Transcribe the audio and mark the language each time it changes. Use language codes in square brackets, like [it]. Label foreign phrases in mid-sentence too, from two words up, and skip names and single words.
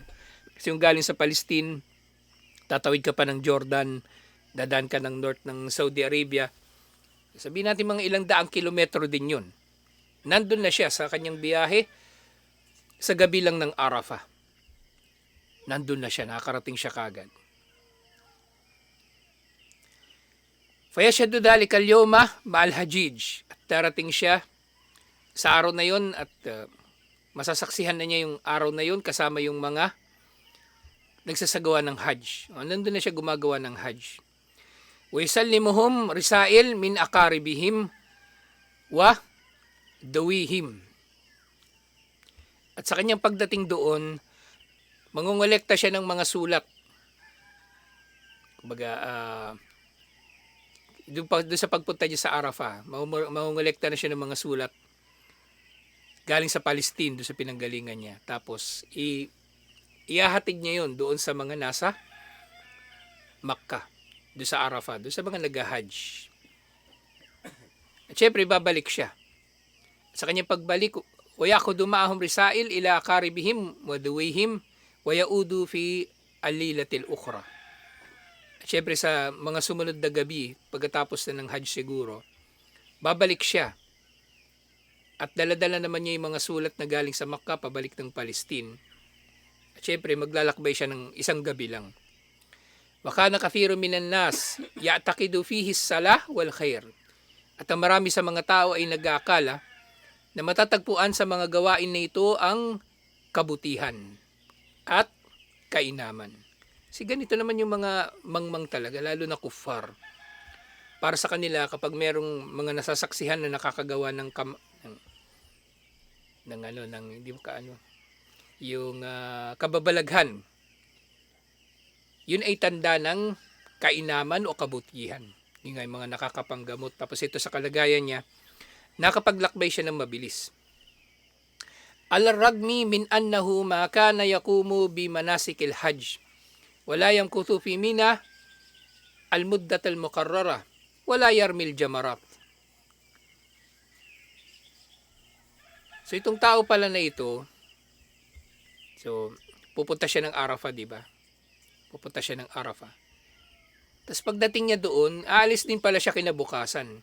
[tl] Kasi yung galing sa Palestine, tatawid ka pa ng Jordan, dadaan ka ng north ng Saudi Arabia. Sabihin natin mga ilang daang kilometro din yun. Nandun na siya sa kanyang biyahe sa gabi lang ng Arafah. Nandun na siya, nakarating siya kagad. [ar] فيشهد ذلك اليوم مع الحجيج. [tl] At darating siya sa araw na yon at masasaksihan na niya yung araw na yun kasama yung mga nagsasagawa ng Hajj. Nandun na siya gumagawa ng Hajj. [ar] ويسلمهم رسائل من أقاربهم وذويهم. [tl] At sa kanyang pagdating doon, mangungolekta siya ng mga sulat. Kumbaga, doon sa pagpunta niya sa Arafah, mangungolekta na siya ng mga sulat galing sa Palestine, doon sa pinanggalingan niya. Tapos, ihahatid niya yon doon sa mga nasa Makkah, doon sa Arafah, doon sa mga nag-hajj. At syempre, babalik siya. Sa kanyang pagbalik, [ar] وَيَأْخُذُ مَعَهُمْ رِسَائِلْ إِلَى أَقَارِبِهِمْ وَذُوِيهِمْ وَيَعُودُ فِي اللَّيْلَةِ الْأُخْرَى. [tl] At syempre sa mga sumunod na gabi, pagkatapos na ng hajj siguro, babalik siya. At daladala naman niya yung mga sulat na galing sa Makkah, pabalik ng Palestine. At syempre, maglalakbay siya ng isang gabi lang. [ar] وَكَانَ كَثِيرٌ مِنَ النَّاسِ يَعْتَقِدُ فِيهِ الصَّلَاحَ وَالْخَيْرَ. [tl] At ang marami sa mga tao ay nag-aakala na matatagpuan sa mga gawain na ito ang kabutihan at kainaman. Kasi ganito naman yung mga mangmang talaga, lalo na kuffar. Para sa kanila, kapag merong mga nasasaksihan na nakakagawa ng hindi mo kaano, yung kababalaghan, yun ay tanda ng kainaman o kabutihan. Yung nga yung mga nakakapanggamot. Tapos ito sa kalagayan niya, nakapaglakbay siya ng mabilis. [ar] الرغم من أنه ما كان يقوم بمناسك الحج. ولا يمكث في منى المدة المقررة. ولا يرمي الجمرات. [tl] So itong tao pala na ito, so pupunta siya ng Arafah, di ba? Pupunta siya ng Arafah. Tapos pagdating niya doon, aalis din pala siya kinabukasan.